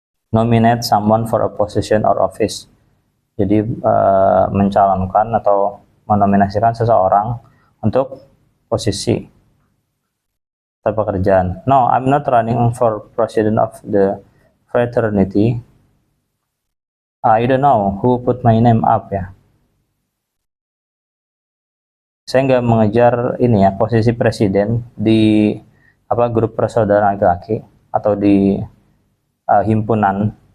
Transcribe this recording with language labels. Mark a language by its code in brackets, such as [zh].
[en] Nominate someone for a position or office. [id] Jadi mencalonkan atau menominasikan seseorang untuk posisi atau pekerjaan. [en] No, I'm not running for president of the fraternity. I don't know who put my name up ya. [id] Saya nggak mengejar ini ya, posisi presiden di grup persaudaraan laki-laki atau di himpunan.